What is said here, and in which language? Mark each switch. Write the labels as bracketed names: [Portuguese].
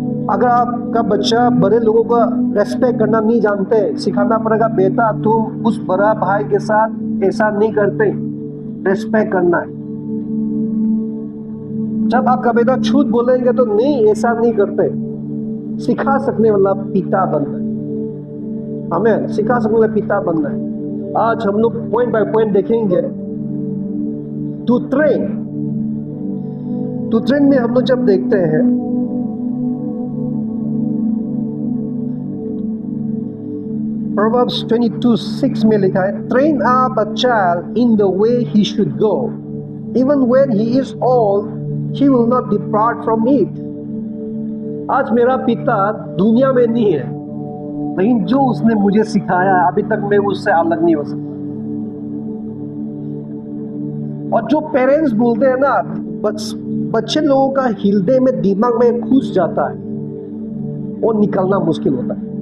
[Hindi] अगर आपका बच्चा बड़े लोगों का रेस्पेक्ट करना नहीं जानते, सिखाना पड़ेगा बेटा तुम उस बड़ा भाई के साथ ऐसा नहीं करते, रेस्पेक्ट करना है। जब आपका बेटा झूठ बोलेंगे तो नहीं ऐसा नहीं करते, सिखा सकने वाला पिता बनना है। हमें सिखा सकने वाला पिता बनना है। आज हम लोग पॉइंट बाय पॉइंट देखेंगे। टू ट्रेन में हम लोग जब देखते हैं, Proverbs 22:6 में लिखा है, [English] train up a child in the way he should go, even when he is old, he will not depart from it. [Hindi] आज मेरा पिता दुनिया में नहीं है, लेकिन जो उसने मुझे सिखाया अभी तक मैं उससे अलग नहीं हो सकता। और जो पेरेंट्स बोलते हैं ना, बच्चे लोगों का हृदय में दिमाग में घुस जाता है, वो निकलना मुश्किल होता है।